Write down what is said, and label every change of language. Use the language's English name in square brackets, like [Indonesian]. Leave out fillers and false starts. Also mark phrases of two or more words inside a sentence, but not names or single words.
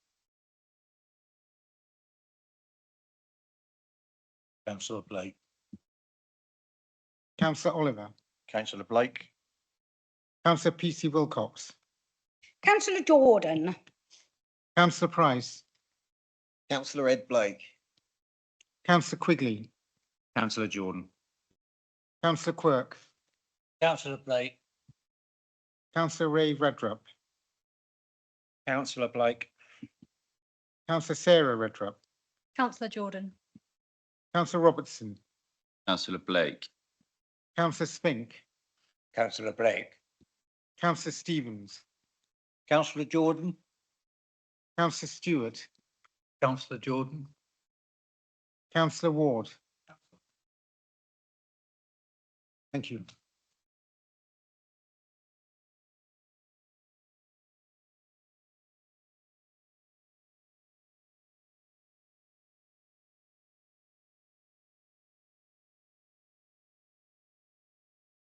[English] Councillor Blake. Councillor Oliver, Councillor Blake. Councillor PC Wilcox, Councillor Jordan. Councillor Price, Councillor Ed Blake. Councillor Quigley, Councillor Jordan. Councillor Quirk, Councillor Blake. Councillor Ray Redrup, Councillor Blake. Councillor Sarah Redrup, Councillor Jordan. Councillor Robertson, Councillor Blake. Councillor Spink, Councillor Blake. Councillor Stevens, Councillor Jordan. Councillor Stewart, Councillor Jordan. Councillor Ward. Thank you. Thank